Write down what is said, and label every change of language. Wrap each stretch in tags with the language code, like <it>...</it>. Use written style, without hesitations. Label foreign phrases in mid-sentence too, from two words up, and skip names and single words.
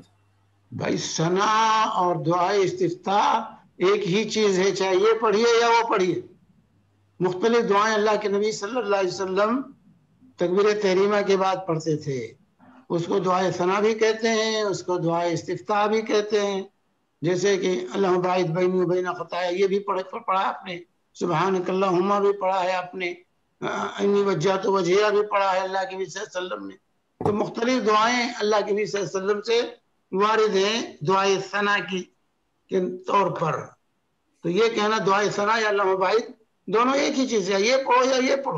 <ur>بھائی ثنا اور دعائے استفتاح ایک ہی چیز ہے، چاہے یہ پڑھیے یا وہ پڑھیے. مختلف دعائیں اللہ کے نبی صلی اللہ علیہ وسلم تکبیر تحریمہ کے بعد پڑھتے تھے. اس کو دعائے ثنا بھی کہتے ہیں، اس کو دعائے استفتاح بھی کہتے ہیں. جیسے کہ</ur> <ar>اللہم باعث بینی و بین خطایا،</ar> <ur>یہ بھی پڑھا آپ نے.</ur> <ar>سبحانک اللہم</ar> <ur>بھی پڑھا ہے آپ نے.</ur> <ar>انی وجہت وجہیہ</ar> <ur>بھی پڑھا ہے اللہ کے نبی صلی اللہ علیہ وسلم نے. تو مختلف دعائیں اللہ کے نبی صلی اللہ علیہ وسلم سے وارد ہیں دعائے ثنا کی کے طور پر. تو یہ کہنا دعائے ثنا یا</ur> <ar>اللہم باعث</ar> <ur>دونوں ایک ہی چیز ہے، یہ پڑھو یا یہ پڑھو.</ur>